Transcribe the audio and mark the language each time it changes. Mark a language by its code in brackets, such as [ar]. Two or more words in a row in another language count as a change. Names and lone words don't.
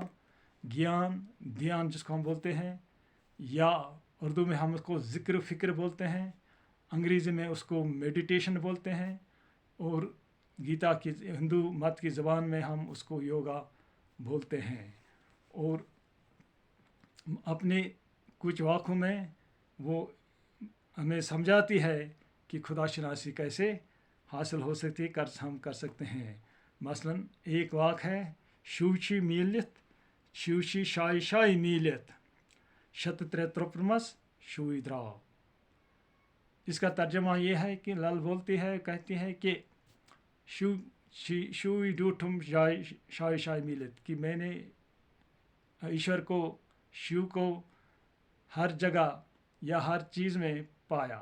[ur] گیان، دھیان جس کو ہم بولتے ہیں، یا اردو میں ہم اس کو ذکر و فکر بولتے ہیں، انگریزی میں اس کو میڈیٹیشن بولتے ہیں، اور گیتا کی ہندو مت کی زبان میں ہم اس کو یوگا بولتے ہیں. اور اپنے کچھ واقعوں میں وہ ہمیں سمجھاتی ہے کہ خدا شناسی کیسے حاصل ہو سکتی ہم کر سکتے ہیں. مثلا ایک واقع ہے، [ks] شوشی میلت شوشی شائی شائی میلت شت ترے ترپرمس شوئی دراؤ. [ur] اس کا ترجمہ یہ ہے کہ لل بولتی ہے، کہتی ہے کہ [ks] شوئی ڈوٹھم شائی شائی میلت، [ur] کہ میں نے ایشور کو، شیو کو ہر جگہ یا ہر چیز میں پایا.